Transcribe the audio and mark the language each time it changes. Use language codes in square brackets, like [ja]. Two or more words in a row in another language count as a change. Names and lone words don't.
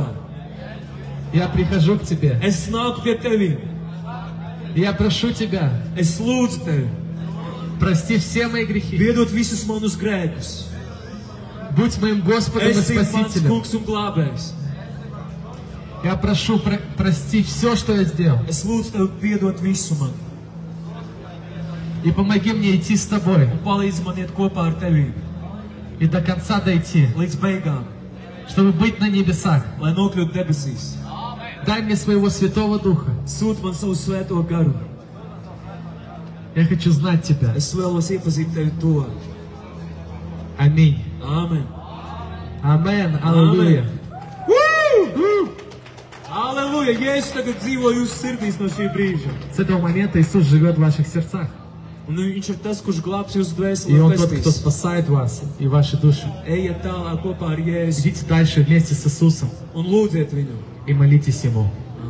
[ru] я прихожу к Тебе. [lv] Es nāku pie Tevi. [ru] Я прошу Тебя, [lv] Es lūdzu Tevi. [ru] прости все мои грехи. [lv] Piedod visus manus grēkus. [ru] Будь моим Господом и [lv] Esi mans [ru] Спасителем. [lv] kungs un glābējs. [ru] Я прошу, прости все, что я сделал. [lv] Es lūdzu Tevi piedot visu man. [ru] И помоги мне идти с Тобой. [lv] Un palīdzi man iet kopā ar Tevi. [ru] И до конца дойти, [lv] Līdz beigām. [ru] чтобы быть на небесах. [lv] Lai nokļūtu debesīs. [ru] Дай мне своего Святого Духа. [lv] Sūti man savu svēto garu. [ru] Я хочу знать Тебя. [lv] Es vēlos iepazīt Tevi to. [ru] Аминь. [lv] Āmen. [ru] Амен. Аллилуйя. [lv] Aleluja! Jēzus tagad dzīvo jūsu sirdīs no šī brīža. [ru] С этого момента Иисус живет в ваших сердцах. [lv] Un viņš ir tas, kurš glābs jūsu dvēseli [ru] И [lv] un [ru] Он тот, кто [lv] pestīs. [ru] спасает вас и ваши души. [lv] Ejiet tālāk kopā ar Jēzu [ru] Идите дальше вместе с Иисусом [lv] un lūdziet viņu. [ru] и молитесь Ему.